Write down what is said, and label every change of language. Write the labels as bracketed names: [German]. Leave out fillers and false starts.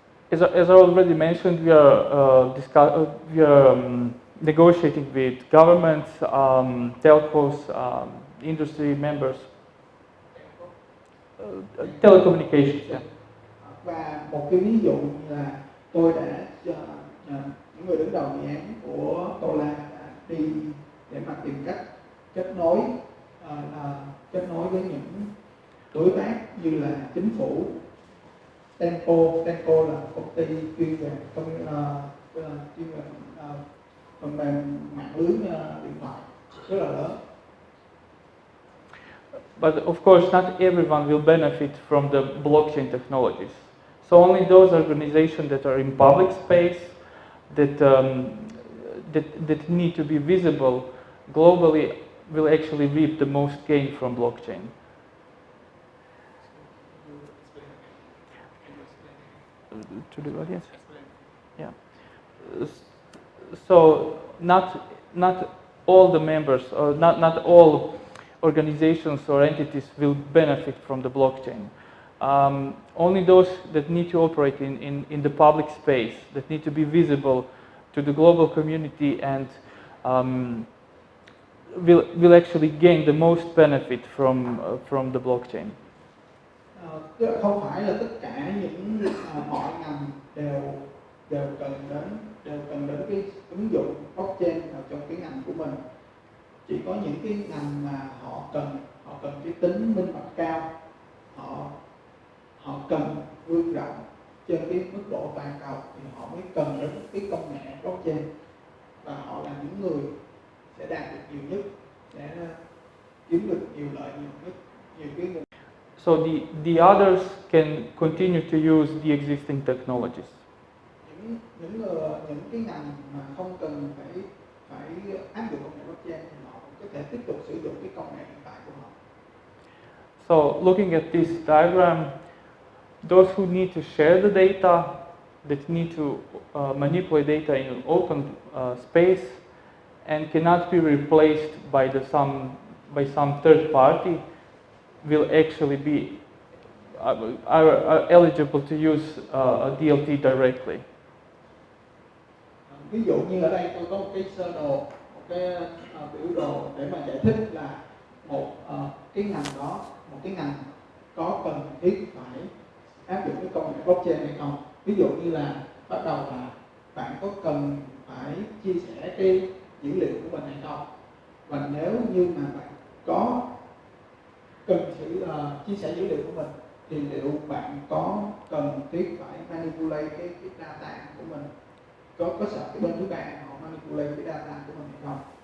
[English] As I already mentioned, we are negotiating with governments, telcos, industry members, telecommunications. Yeah. [Vietnamese] Và một cái ví dụ như là tôi đã những người đứng đầu dự án của Tolar đã đi để mà tìm cách kết nối với những đối tác như là chính phủ, Tenco là công ty chuyên về phần mềm mạng lưới điện thoại rất là lớn. [English] But of course, not everyone will benefit from the blockchain technologies. So only those organizations that are in public space, that need to be visible globally, will actually reap the most gain from blockchain. To the audience? Yeah. So not all the members, or not all organizations or entities will benefit from the blockchain. Only those that need to operate in the public space, that need to be visible to the global community, and will actually gain the most benefit from the blockchain. [Vietnamese] Tức là không phải là tất cả những mọi ngành đều cần đến cái ứng dụng blockchain vào trong cái ngành của mình. Chỉ có những cái ngành mà họ cần cái tính minh bạch cao, họ cần vươn rộng trên cái mức độ toàn cầu thì họ mới cần đến cái công nghệ blockchain, và họ là những người sẽ đạt được nhiều nhất, sẽ kiếm được nhiều lợi nhiều nhất, nhiều cái nguồn. [English] So the others can continue to use the existing technologies. [Vietnamese] Những cái ngành mà không cần phải áp dụng công nghệ blockchain thì họ có thể tiếp tục sử dụng cái công nghệ hiện tại của họ. [English] So looking at this diagram, those who need to share the data, that need to manipulate data in an open space, and cannot be replaced by some third party, will actually be are eligible to use a DLT directly. [Vietnamese] Ví dụ như ở đây tôi có một cái sơ đồ, một cái biểu đồ để mà giải thích là một cái ngành có cần thiết phải áp dụng cái công nghệ blockchain hay không. Ví dụ như là bắt đầu là bạn có cần phải chia sẻ cái dữ liệu của mình hay không, và nếu như mà bạn có cần chia sẻ dữ liệu của mình thì liệu bạn có cần thiết phải manipulate cái data của mình, có sợ cái bên thứ ba họ manipulate cái data của mình hay không.